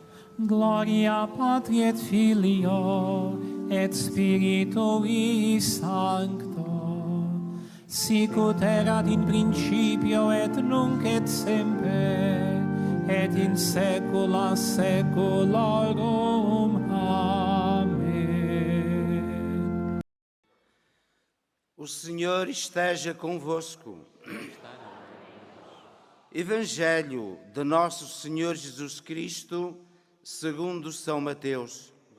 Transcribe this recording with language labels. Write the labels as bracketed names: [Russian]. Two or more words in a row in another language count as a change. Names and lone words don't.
[Latin] Gloria Patri et Filio et Spiritui Sancto, sic ut erat in principio et nunc et semper, et in saecula saeculorum. [Portuguese] Amém. O Senhor esteja convosco. Evangelho de Nosso Senhor Jesus Cristo, segundo São Mateus.